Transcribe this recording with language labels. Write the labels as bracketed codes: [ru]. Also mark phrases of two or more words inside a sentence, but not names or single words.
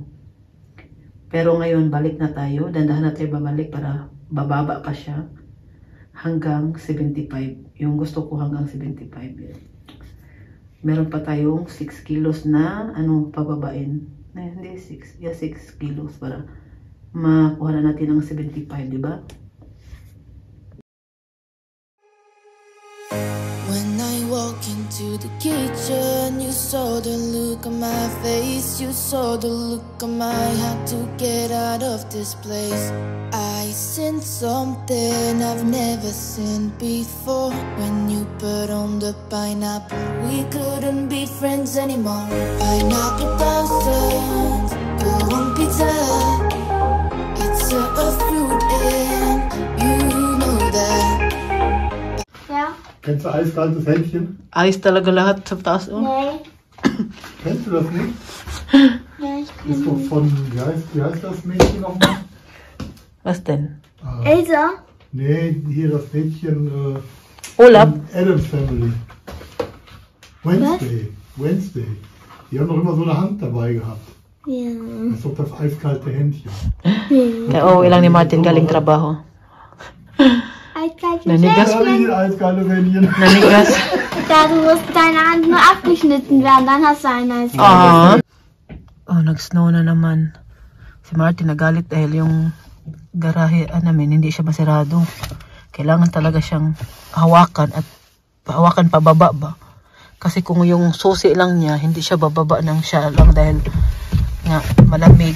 [tl] Pero ngayon, balik na tayo. Dandahan na tayo babalik para bababa pa siya hanggang 75. Yung gusto ko hanggang 75 yun. Meron pa tayong 6 kilos na pababain. Hindi 6. Yeah, 6 kilos para makuha na natin ang 75, di ba? [en] When I walk into the kitchen, you saw the look on my face. You saw the look on my heart to get out of this place. I seen something I've never seen before. When you put on the pineapple, we couldn't be friends anymore. Pineapple thousands, put on pizza. It's a fruit and you know that. [de] Ja. Kennst du eiskaltes Händchen? [tl] Ayos talaga lahat sa taas. Oh. [de] Nee. Kennst du das nicht? Nee, ich Ist doch von, wie heißt das Mädchen nochmal? Was denn? Elsa? Nee, hier das Mädchen Olaf? von Addams Family. Wednesday. Die haben doch immer so eine Hand dabei gehabt. Ja. Das ist doch das eiskalte Händchen. [tl] Oo, ilang ni Martin galing trabaho. [de] Eiskalt [tl] Nanigas? [de] Ja, die eiskalte Händchen. [tl] Nanigas? [de] Da muss deine Hand nur abgeschnitten werden, dann hast du ein Eis. [tl] Oh, nag-snow na naman. Si Martin nagalit dahil yung garahe namin hindi siya masirado. Kailangan talaga siyang hawakan at hawakan pababa ba. Kasi kung yung susi lang niya, hindi siya bababa ng siya lang dahil nga malamig.